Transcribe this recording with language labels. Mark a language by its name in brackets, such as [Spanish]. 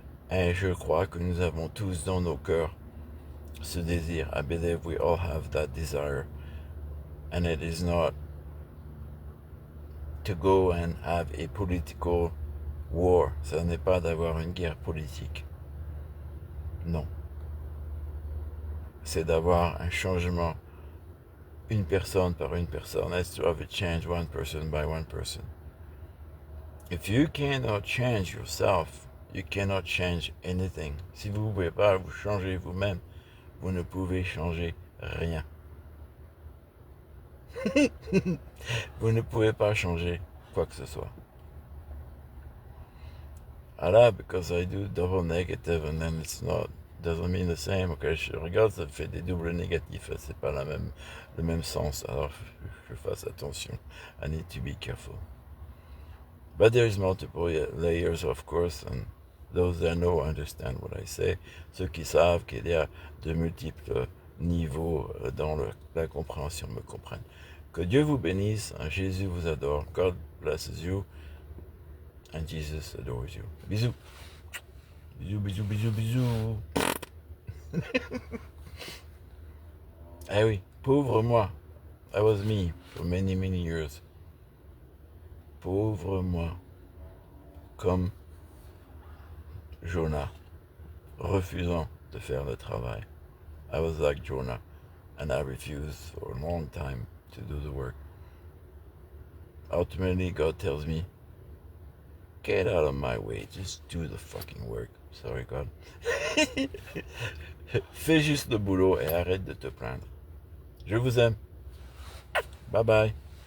[French] Et je crois que nous avons tous dans nos cœurs ce désir. [English] I believe we all have that desire. And it is not to go and have a political war. [French] Ça n'est pas d'avoir une guerre politique. Non. C'est d'avoir un changement, une personne par une personne. [English] It's to have a change one person by one person. If you cannot change yourself, you cannot change anything. [French] Si vous ne pouvez pas vous changer vous-même, vous ne pouvez changer rien. Vous ne pouvez pas changer quoi que ce soit. [English] Alors, because I do double negative and then it's not, doesn't mean the same. [French] Ok, je regarde, ça fait des doubles négatifs, c'est pas le même sens. Alors, je fasse attention. [English] I need to be careful. But there's multiple layers, of course, and those that know understand what I say. [French] Ceux qui savent qu'il y a de multiples niveaux dans la compréhension me comprennent. Que Dieu vous bénisse, Jésus vous adore, [English] God blesses you, and Jesus adores you. [French] Bisous. Bisous, bisous, bisous, bisous. Eh oui, pauvre moi. [English] That was me for many, many years. [French] Pauvre moi. Comme Jonah, refusant de faire le travail. [English] I was like Jonah, and I refused for a long time to do the work. Ultimately, God tells me, get out of my way, just do the fucking work. Sorry, God. [French] Fais juste le boulot et arrête de te plaindre. Je vous aime. Bye bye.